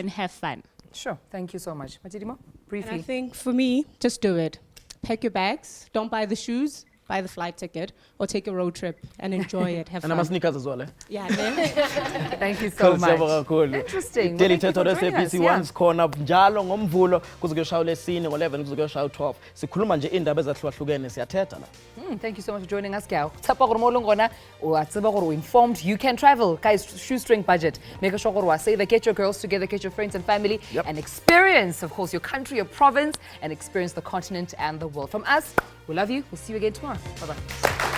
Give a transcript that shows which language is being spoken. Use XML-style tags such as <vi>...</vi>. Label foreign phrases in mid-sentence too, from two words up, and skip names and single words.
<en>and have fun. Sure. Thank you so much. Matirimo, And briefly. I think for me, just do it. Pack your bags. Don't buy the shoes. Buy the flight ticket or take a road trip and enjoy it. Have And fun. I'm sneakers as well. Yeah, man. Thank you so much. Kakhulu. Interesting. Well, Daily thank Thetha you for joining us, SABC yeah.</en> <zu>1 sikhona njalo ngomvulo kuze kuyoshaya lesine ngo11 kuze kuyoshaya 12. Sikhuluma nje indaba ezahlukahlukene siyathetha la.</zu> <en>Thank you so much for joining us, Gao.</en> <tn>Tsapa gore mo leng gona o a tseba gore o informed.</tn> <en>You can travel. Guys, shoestring budget. Make sure</en> <tn>gore wa</tn> <en>save. Get your girls together, get your friends and family, and experience, of course, your country, your province, and experience the continent and the world. From us, we love you. We'll see you again tomorrow. Bye-bye.</en>